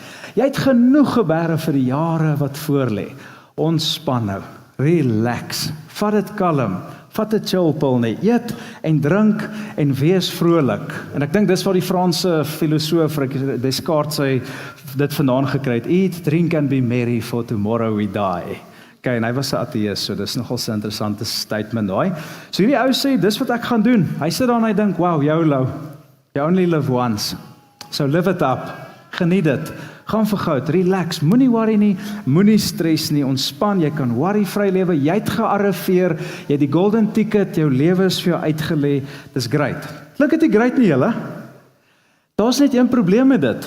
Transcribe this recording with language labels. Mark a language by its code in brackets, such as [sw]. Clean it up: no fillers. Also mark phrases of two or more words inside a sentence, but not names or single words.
[af] Jy het genoeg gebære vir die jare wat voor lê. Ontspan nou, relax, vat dit kalm, vat 'n [en] chill pill [af] nie, eet en drink en wees vrolik. En ek dink dis waar die Franse filosoof Descartes dit vandaan gekry het, [en] eat, drink and be merry for tomorrow we die. [af] Okay, en hy was 'n ateïs, so dis nogal 'n interessante statement daai. So hierdie ou sê, dis wat ek gaan doen. Hy sit daar en hy dink, [en] wow, YOLO, you only live once. So live it up, [af] geniet dit, gaan vir goud, relax, moenie worry nie, moenie stres nie, ontspan, jy kan worry-vry lewe, jy het gearriveer, jy het die [en] golden ticket, [af] jou lewe is vir jou uitgelê, dis great. Klink dit nie great nie julle? Daar's net een probleem met dit.